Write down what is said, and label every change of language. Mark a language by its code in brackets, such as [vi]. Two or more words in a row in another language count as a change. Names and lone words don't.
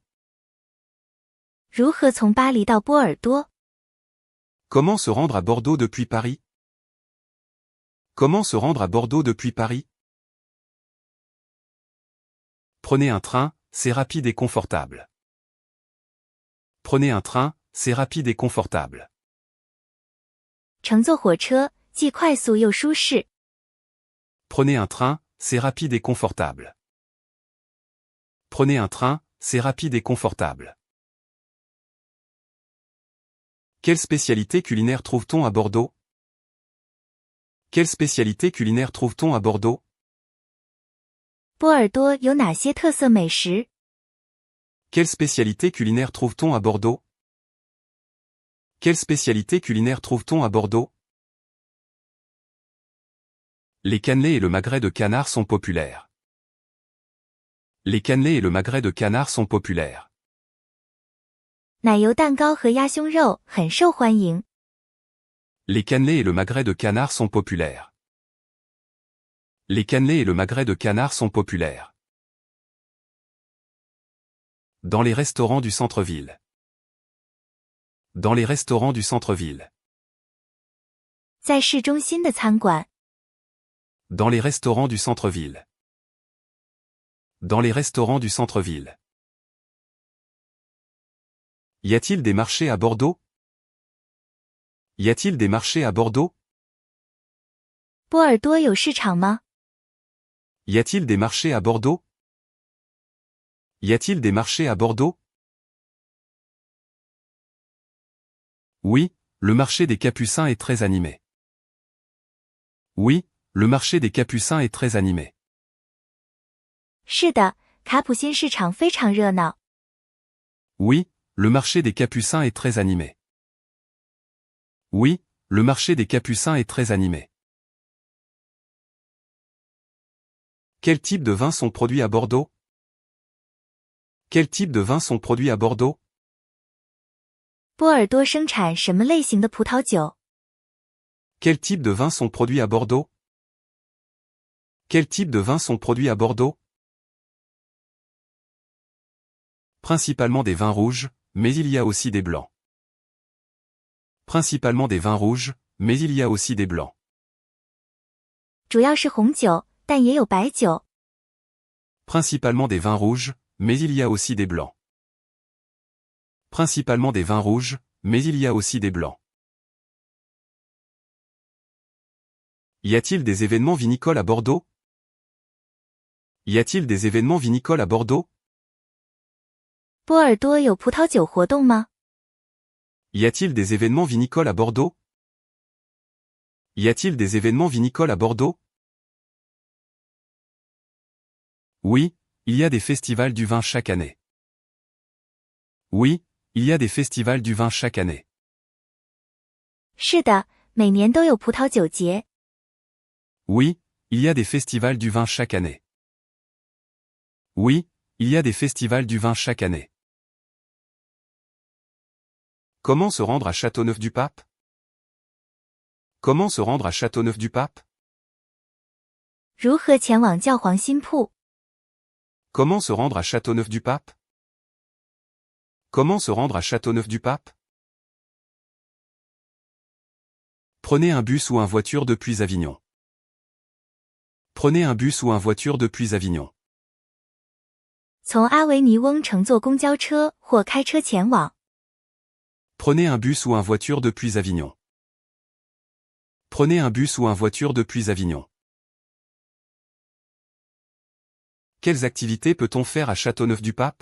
[zh] 如何从巴黎到波尔多？ [fr] Comment se rendre à Bordeaux depuis Paris? Comment se rendre à Bordeaux depuis Paris? Prenez un train, c'est rapide et confortable. Prenez un train, c'est rapide et confortable. [zh] 乘坐火车，既快速又舒适。 [fr] Prenez un train, c'est rapide et confortable. Prenez un train, c'est rapide et confortable. Quelle spécialité culinaire trouve-t-on à Bordeaux? Quelle spécialité culinaire trouve-t-on à Bordeaux? [zh] 波尔多有哪些特色美食？ [fr] Quelle spécialité culinaire trouve-t-on à Bordeaux? Quelle spécialité culinaire trouve-t-on à Bordeaux? Les cannelés et le magret de canard sont populaires. Les cannelés et le magret de canard sont populaires. [zh] 奶油蛋糕和鸭胸肉很受欢迎。 [fr] Les cannelés et le magret de canard sont populaires. Les cannelés et le magret de canard sont populaires. Dans les restaurants du centre-ville. Dans les restaurants du centre-ville. [zh] 在市中心的餐馆。 [fr] Dans les restaurants du centre-ville. Dans les restaurants du centre-ville. Y a-t-il des marchés à Bordeaux? Y a-t-il des marchés à Bordeaux? [zh] 波尔多有市场吗？ [fr] Y a-t-il des marchés à Bordeaux? Y a-t-il des marchés à Bordeaux? Oui, le marché des Capucins est très animé. Oui, le marché des Capucins est très animé. [zh] 是的，卡普辛市场非常热闹。 [fr] Oui, le marché des Capucins est très animé. Oui, le marché des Capucins est très animé. Quel type de vins sont produits à Bordeaux? Quel type de vins sont produits à Bordeaux? [zh] 波尔多生产什么类型的葡萄酒？ [fr] Quel type de vins sont produits à Bordeaux? Quel type de vins sont produits à Bordeaux? Principalement des vins rouges, mais il y a aussi des blancs. Principalement des vins rouges, mais il y a aussi des blancs. [zh] 主要是红酒，但也有白酒。 [fr] Principalement des vins rouges, mais il y a aussi des blancs. Principalement des vins rouges, mais il y a aussi des blancs. Y a-t-il des événements vinicoles à Bordeaux? Y a-t-il des événements vinicoles à Bordeaux? [zh] 波尔多有葡萄酒活动吗？ [fr] Y a-t-il des événements vinicoles à Bordeaux? Y a-t-il des événements vinicoles à Bordeaux? Oui, il y a des festivals du vin chaque année. Oui, il y a des festivals du vin chaque année. [zh] 是的，每年都有葡萄酒节。 [fr] Oui, il y a des festivals du vin chaque année. Oui, il y a des festivals du vin chaque année. Comment se rendre à Châteauneuf-du-Pape? Comment se rendre à Châteauneuf-du-Pape? [zh] 如何前往教皇新铺？ [fr] Comment se rendre à Châteauneuf-du-Pape? Comment se rendre à Châteauneuf-du-Pape? Prenez un bus ou une voiture depuis Avignon. Prenez un bus ou une voiture depuis Avignon. [zh] 从阿维尼翁乘坐公交车或开车前往。 [fr] Prenez un bus ou une voiture depuis Avignon. Prenez un bus ou une voiture depuis Avignon. Quelles activités peut-on faire à Châteauneuf-du-Pape?